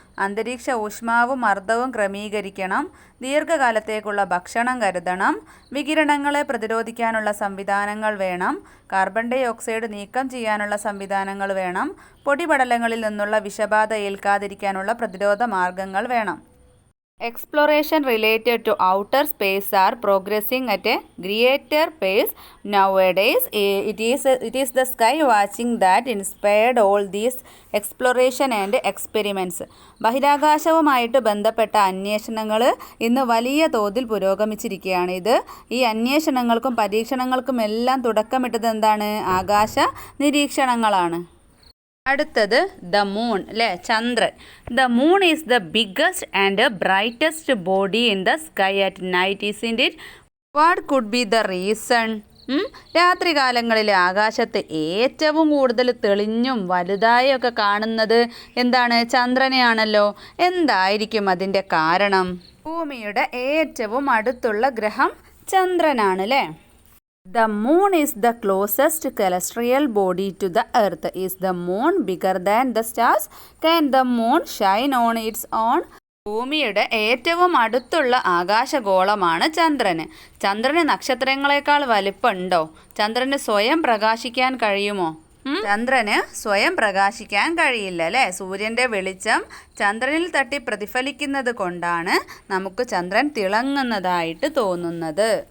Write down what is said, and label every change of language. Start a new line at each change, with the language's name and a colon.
Malayalam: അന്തരീക്ഷ ഊഷ്മാവും മർദ്ദവും ക്രമീകരിക്കണം. ദീർഘകാലത്തേക്കുള്ള ഭക്ഷണം കരുതണം. വികിരണങ്ങളെ പ്രതിരോധിക്കാനുള്ള സംവിധാനങ്ങൾ വേണം. കാർബൺ ഡൈ ഓക്സൈഡ് നീക്കം ചെയ്യാനുള്ള സംവിധാനങ്ങൾ വേണം. പൊടിപടലങ്ങളിൽ നിന്നുള്ള വിഷബാധ ഏൽക്കാതിരിക്കാനുള്ള പ്രതിരോധ മാർഗങ്ങൾ വേണം.
English: Exploration related to outer space are progressing at a greater pace nowadays. It is the sky watching that inspired all these exploration and experiments.
Malayalam: ബഹിരാകാശവുമായിട്ട് ബന്ധപ്പെട്ട അന്വേഷണങ്ങൾ ഇന്ന് വലിയ തോതിൽ പുരോഗമിച്ചിരിക്കുകയാണ്. ഈ അന്വേഷണങ്ങൾക്കും പരീക്ഷണങ്ങൾക്കും എല്ലാം തുടക്കമിട്ടത് എന്താണ്? ആകാശ നിരീക്ഷണങ്ങളാണ്. അടുത്തത് ദ മൂൺ. അല്ലേ? ചന്ദ്രൻ.
English: The moon is the biggest and brightest body in the sky at night. Isn't it? What could be the reason?
Malayalam: രാത്രികാലങ്ങളിൽ ആകാശത്ത് ഏറ്റവും കൂടുതൽ തെളിഞ്ഞും വലുതായും ഒക്കെ കാണുന്നത് എന്താണ്? ചന്ദ്രനെയാണല്ലോ. എന്തായിരിക്കും അതിൻ്റെ കാരണം? ഭൂമിയുടെ ഏറ്റവും അടുത്തുള്ള ഗ്രഹം ചന്ദ്രനാണ്. അല്ലേ?
English: The moon is the closest celestial body to the earth. Is the moon bigger than the stars? Can the moon shine on its own?
Malayalam: ഭൂമിയുടെ ഏറ്റവും അടുത്തുള്ള ആകാശഗോളമാണ് ചന്ദ്രന്. ചന്ദ്രന് നക്ഷത്രങ്ങളെക്കാൾ വലിപ്പമുണ്ടോ? ചന്ദ്രന് സ്വയം പ്രകാശിക്കാൻ കഴിയുമോ? ചന്ദ്രന് സ്വയം പ്രകാശിക്കാൻ കഴിയില്ല അല്ലേ? സൂര്യൻ്റെ വെളിച്ചം ചന്ദ്രനിൽ തട്ടി പ്രതിഫലിക്കുന്നത് കൊണ്ടാണ് നമുക്ക് ചന്ദ്രൻ തിളങ്ങുന്നതായിട്ട് തോന്നുന്നത്.